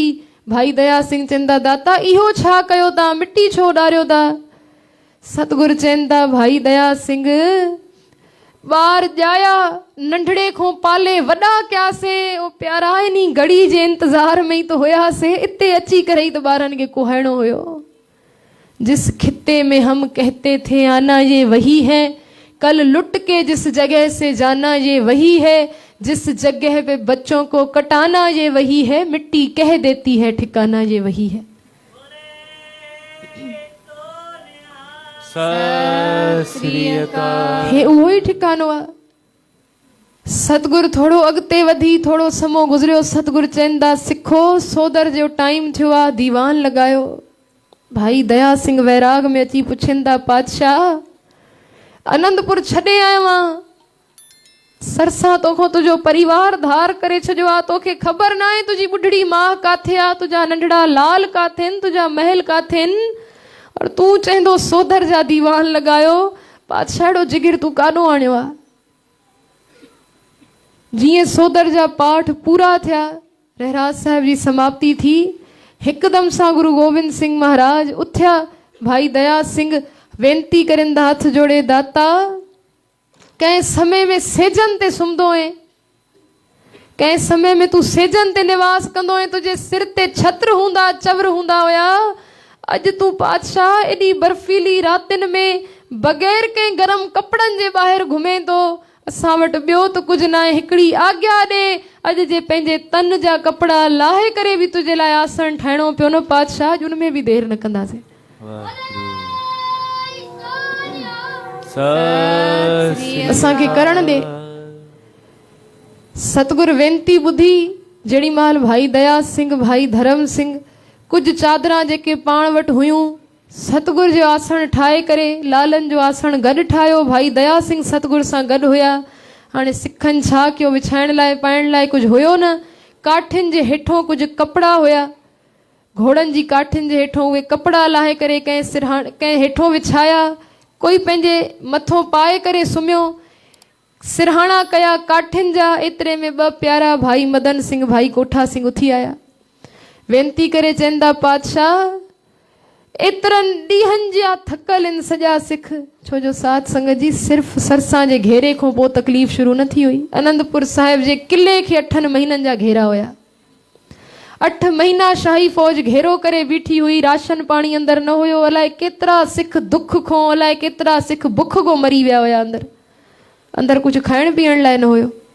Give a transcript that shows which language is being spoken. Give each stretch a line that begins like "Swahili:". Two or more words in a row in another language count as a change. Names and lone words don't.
Sindhi: भाई दया सिंह चवंदा दाता इहो छा कयो ता, मिट्टी छो उॾारियो ता? सतगुरु चवंदा भाई दया सिंह ॿार ॼाया नंढड़े खां पाले वॾा कयासीं, ओ प्यारा इनी घड़ी जे इंतज़ार में ई तो हुयासीं, इते अची करे ई तो ॿारनि खे कुहाइणो हुयो।
Hindi: जिस खित्ते में हम कहते थे आना ये वही है, कल लुट के जिस जगह से जाना ये वही है, जिस जगह पे बच्चों को कटाना ये वही है, मिट्टी कह देती है ठिकाना ये वही है।
Sindhi: हे उहो ई ठिकानो आहे। सतगुरु थोड़ो अॻिते वधी, थोड़ो समो गुज़रियो। सतगुरु चवंदा सिखो, सोदर जो टाइम थियो आहे, दीवान लॻायो। भाई दया सिंह वैराग में अची पुछंदा पातशाह आनंदपुर छॾे आयो आहियां, सरसा तोखो तुझो परिवार धार करे छॾियो आहे, तोखे ख़बर न आहे तुझी बुढ़ड़ी मां काथे आहे, तुझा नंढड़ा लाल काथे आहिनि, तुझा महल काथे आहिनि, और तूं चवंदो सोदर जा दीवान लॻायो। पातशाह अहिड़ो जिगिर तूं काॾो आणियो आहे? जीअं सोदर जा पाठ पूरा थिया, रहराज साहिब जी समाप्ति थी, हिकदम सां गुरु गोविंद सिंह महाराज उथिया। भाई दया सिंह वेनती करिंदा हथ जोड़े दाता कंहिं समय में सेजन ते सुम्हंदो है, कंहिं समय में तू सेजन ते निवास कंदो है, तुझे सिर ते छत्र हूंदा चवर हूंदा हुया। अज तू पातशाह एडी बर्फीली रातिन में बगैर कंहिं गरम कपड़न जे ॿाहिर घुमे तो, असां वटि ॿियो त कुझु न आहे, हिकिड़ी आज्ञा ॾे, अॼु जे पंहिंजे तन जा कपड़ा लाहे करे बि तुंहिंजे लाइ आसन ठाहिणो पियो न पातशाह, अॼु उन में बि देरि न कंदासीं। असांखे करण ॾे। सतगुरु वेनती ॿुधी जेड़ी महिल भाई दया सिंह भाई धर्म सिंह कुछ चादरां जेके पाण वटि हुयूं, सतगुरु जो आसन ठाहे करे लालन जो आसन गॾु ठाहियो। भाई दया सिंह सतगुरु सां गॾु हुया। हाणे सिखनि छा कयो, विछाइण लाइ पाइण लाइ कुझु हुयो न, काठियुनि जे हेठों कुझु कपिड़ा हुया, घोड़नि जी काठियुनि जे हेठों उहे कपिड़ा लाहे करे कंहिं हेठों विछाया, कोई पंहिंजे मथों पाए करे सुम्हियो, सिरहाणा कया काठियुनि जा। एतिरे में ॿ प्यारा भाई मदन सिंह भाई कोठा सिंह उथी आया, वेनती करे चवंदा पातशाह एतिरनि ॾींहंनि जा थकल आहिनि सॼा सिख, छो जो साध संगत जी सिर्फ़ सरसा जे घेरे खां पोइ तकलीफ़ शुरू न थी हुई। आनंदपुर साहिब जे किले खे 8 महीननि जा घेरा हुया, 8 महीना शाही फौज घेरो करे बीठी हुई, राशन पाणी अंदर न हुयो, अलाए केतिरा सिख दुख खां, अलाए केतिरा सिख बुख खां मरी विया हुया, अंदर कुछ खाइण पीअण लाइ न हुयो।